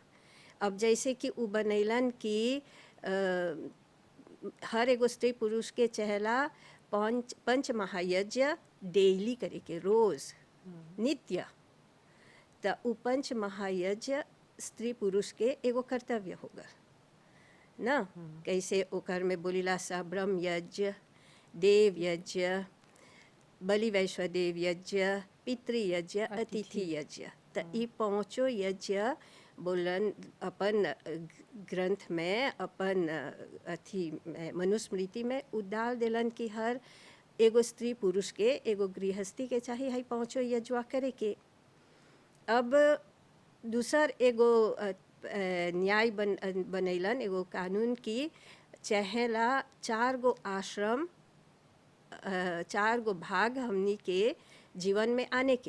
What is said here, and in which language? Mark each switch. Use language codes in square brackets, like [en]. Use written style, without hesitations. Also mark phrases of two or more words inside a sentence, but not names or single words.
[bho] अब जैसे कि उ बनैलन कि हर एगो स्त्री पुरुष के चहला पंच महायज्ञ डेली करे के, रोज नित्य। त उ पंच महायज्ञ स्त्री पुरुष के एगो कर्तव्य होगा ना। कैसे ओकर में बोलिला सा ब्रह्म यज्ञ, देव यज्ञ, बलि वैश्वदेव यज्ञ, पितृयज्ञ, अतिथि यज्ञ। त ई पांचों यज्ञ बोलन अपन ग्रंथ में, अपन अथी मनुस्मृति में उडाल देलन कि हर एगो स्त्री पुरुष के, एगो गृहस्थी के चाहिए है पांचों यज्ञ करे के। अब दूसर एगो न्याय बनैलन, एगो कानून की चहेला 4 गो आश्रम, 4 गो भाग हमनी के जीवन में आने के।